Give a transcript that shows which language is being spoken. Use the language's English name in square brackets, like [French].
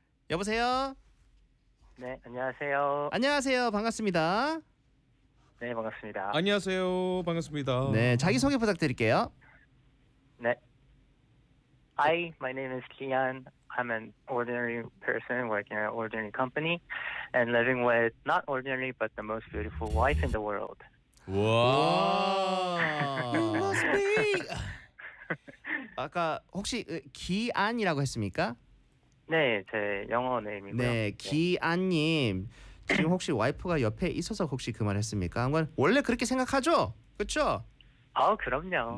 [Korean] 여보세요? 네, 안녕하세요. 안녕하세요. 반갑습니다. 네, 반갑습니다. 안녕하세요. 반갑습니다. 네, 자기 소개 부탁드릴게요. [English] 네. My name is Jian. I'm an ordinary person working at an ordinary company and living with not ordinary but the most beautiful wife in the world. Wow. You must be. [Korean] 아까 혹시 기안이라고 했습니까? 네, 제 영어 네임이고요. 네, 기안님. 지금 혹시 와이프가 옆에 있어서 혹시 그 말 했습니까? 원래 그렇게 생각하죠? 그렇죠? 아, 그럼요.